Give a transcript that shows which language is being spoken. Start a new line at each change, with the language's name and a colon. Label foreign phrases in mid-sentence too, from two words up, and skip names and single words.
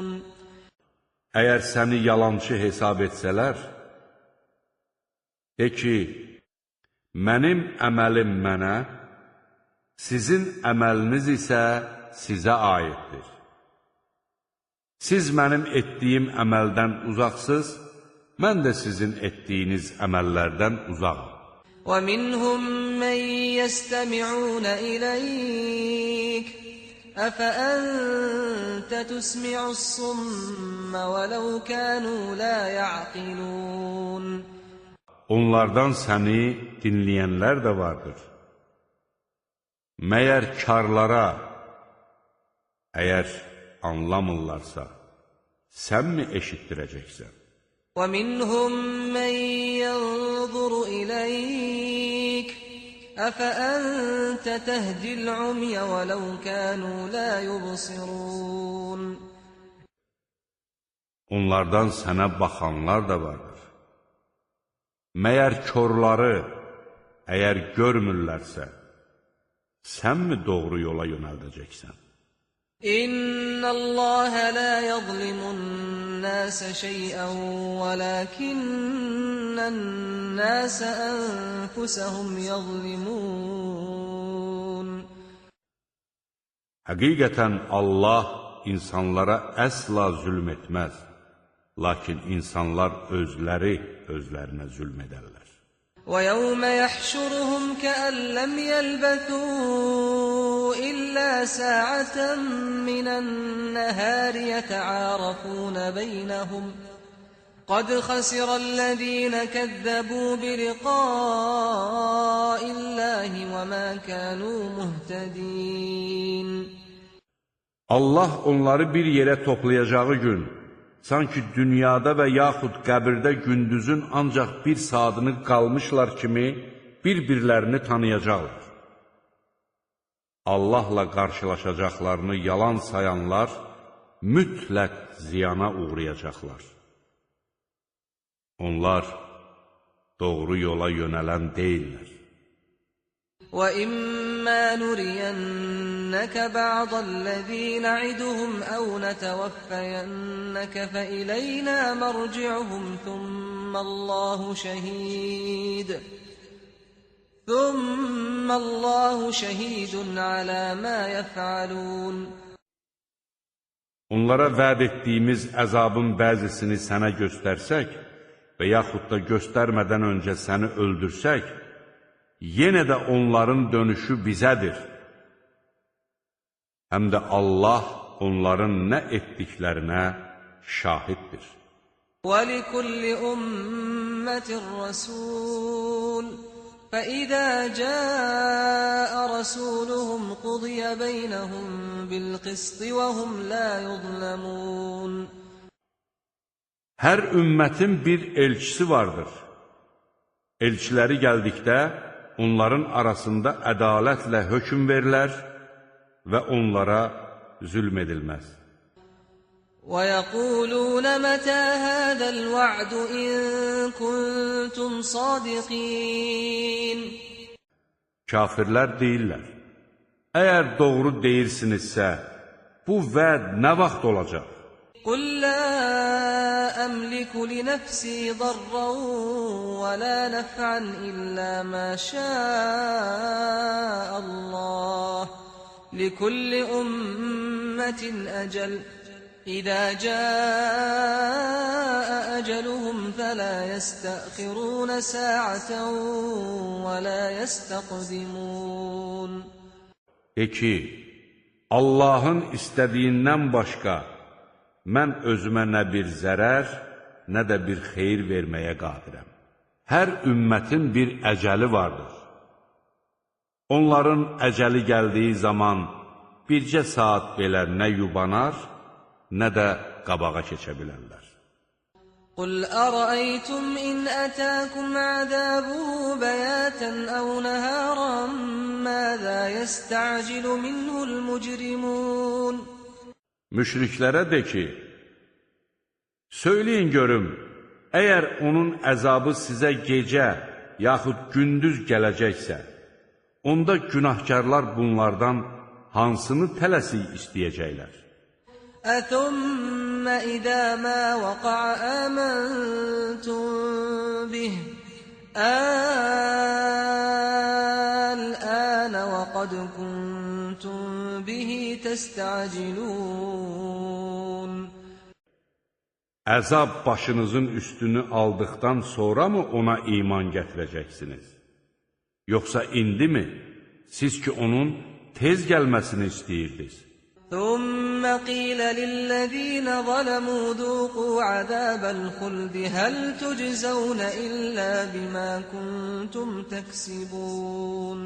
Azerbaijani: Əgər səni yalancı hesab etsələr, de ki, mənim əməlim mənə, sizin əməliniz isə sizə aiddir. Siz mənim etdiyim əməldən uzaqsız, mən də sizin etdiyiniz əməllərdən uzaqım.
Arabic: وَمِنْهُمْ مَنْ يَسْتَمِعُونَ إِلَيْكَ أَفَأَنْتَ تُسْمِعُ الصُّمَّ وَلَوْ كَانُوا لَا يَعْقِلُونَ
Azerbaijani: Onlardan səni dinləyənlər də vardır. Məyər karlara, əgər anlamırlarsa, sən mi eşitdirəcəksən?
Arabic: وَمِنْهُمْ مَنْ يَنْظُرُ إِلَيْكَ أَفَأَنْتَ تَهْدِي الْعُمْيَ وَلَوْ كَانُوا لَا يُبْصِرُونَ
Azerbaijani: Onlardan sənə baxanlar da vardır. Məyər körləri, əgər görmürlərsə, sən mi doğru yola yönəldəcəksən?
Arabic: إِنَّ اللَّهَ لَا يَظْلِمُ النَّاسَ شَيْئًا وَلَكِنَّ النَّاسَ أَنفُسَهُمْ يَظْلِمُونَ
Azerbaijani: Həqiqətən Allah insanlara əsla zülm etməz, lakin insanlar özləri özlərinə zülm edərlər.
Arabic: وَيَوْمَ يَحْشُرُهُمْ كَأَنْ لَمْ يَلْبَثُوا إِلَّا سَاعَةً مِنَ النَّهَارِ يَتَعَارَفُونَ بَيْنَهُمْ قَدْ خَسِرَ الَّذِينَ كَذَّبُوا بِلِقَاءِ اللَّهِ وَمَا كَانُوا مُهْتَدِينَ
Azerbaijani: Allah onları bir yerə toplayacağı gün, sanki dünyada və yaxud qəbirdə gündüzün ancaq bir saatını qalmışlar kimi bir-birlərini tanıyacaqlar. Allahla qarşılaşacaqlarını yalan sayanlar mütləq ziyana uğrayacaqlar. Onlar doğru yola yönələn deyirlər.
Arabic: وَإِمَّا نُرِيَنَّكَ بَعْضَ الَّذِي نَعِدُهُمْ أَوْ نَتَوَفَّيَنَّكَ فَإِلَيْنَا مَرْجِعُهُمْ ثُمَّ اللَّهُ شَهِيدٌ عَلَى مَا يَفْعَلُونَ
Azerbaijani: Onlara vəd etdiyimiz əzabın bəzisini sənə göstərsək və yaxud da göstərmədən öncə səni öldürsək, yenə də onların dönüşü bizədir. Həm də Allah onların nə etdiklərinə şahiddir.
Arabic: وَلِكُلِّ أُمَّةٍ رَسُولٌ فَإِذَا جَاءَ رَسُولُهُمْ قُضِيَ بَيْنَهُم بِالْقِسْطِ وَهُمْ لَا يُظْلَمُونَ
Azerbaijani: Hər ümmətin bir elçisi vardır. Elçiləri gəldikdə, onların arasında ədalətlə hökm verilər və onlara zülm edilməz.
Arabic: وَيَقُولُونَ مَتَى هَذَا الْوَعْدُ إِن كُنتُمْ صَادِقِينَ
Azerbaijani: Kafirlər deyirlər, əgər doğru deyirsinizsə, bu vəd nə vaxt olacaq?
Arabic: قُلْ لَا أَمْلِكُ لِنَفْسِي ضَرًّا وَلَا نَفْعًا إِلَّا مَا شَاءَ اللَّهُ لِكُلِّ أُمَّةٍ أَجَلٌ إذا جاء أجلهم فلا يستأخرون ساعة ولا يستقدمون.
Azerbaijani: De ki, Allahın istədiyindən başqa mən özümə nə bir zərər, nə də bir xeyir verməyə qadirəm. Hər ümmətin bir əcəli vardır. Onların əcəli gəldiyi zaman bircə saat belə nə yubanar, nə də qabağa keçə bilərlər.
Arabic: قل أرأيتم إن أتاكم عذابه بياتا أو نهارا ماذا يستعجل منه المجرمون.
Azerbaijani: Müşriklərə de ki, söyləyin görüm, əgər onun əzabı sizə gecə yaxud gündüz gələcəksə, onda günahkarlar bunlardan hansını tələsik istəyəcəklər?
Arabic: أثم إذا ما وقع آمنتم به الآن وقد كنتم به تستعجلون.
Azerbaijani: Əzab başınızın üstünü aldıqdan sonra mı ona iman gətirəcəksiniz? Yoxsa indi mi? Siz ki onun tez gəlməsini istəyirdiniz.
Arabic: ثم قيل للذين ظلموا ذوقوا عذاب الخلد هل تجزون إلا بما كنتم تكسبون.